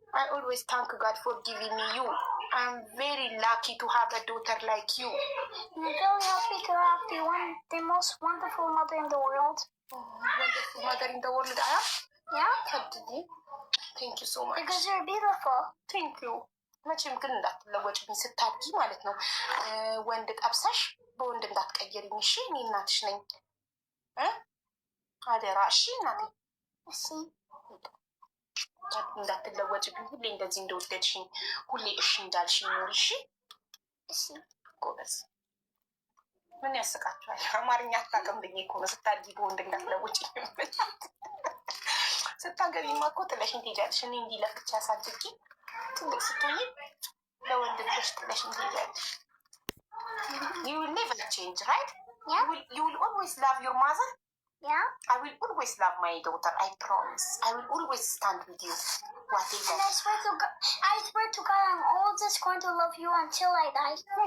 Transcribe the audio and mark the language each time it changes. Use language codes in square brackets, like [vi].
[en] I always thank God for giving me you. I am very lucky to have a daughter like you. I'm very happy to have the most wonderful mother in the world. Wonderful mother in the world I am? Yeah? Thank you so much. Because you're beautiful. Thank you. [am] መቼም ግን እንዳትለወጭብኝ ስታድጊ ማለት ነው። ወንድ ጠብሰሽ በወንድ እንዳትቀይሪኝ እሺ? እኔ እናትሽ ነኝ አደራ እሺ? እናቴ እሺ። እንዳትለወጭብኝ፣ ሁሌ እንደዚህ እንደወደድሽኝ፣ ሁሌ እሺ እንዳልሽኝ ኖሪ እሺ? እሺ። ጎበዝ። ምን ያስቃችኋል? አማርኛ አታውቅም ብዬ እኮ ነው ስታድጊ በወንድ እንዳትለወጭኝ። ስታገቢማ እኮ ጥለሽኝ ትሄጃለሽ። እኔ እንዲህ ለፍቼ አሳድጊ ትልቅ ስትሆኚ ለወንድ ልጆች ጥለሽኝ ትሄጃለሽ። [en] You will never change, right? Yeah. You will always love your mother? Yeah. I will always love my daughter, I promise. I will always stand with you. Whatever. And I swear to God, I'm always going to love you until I die.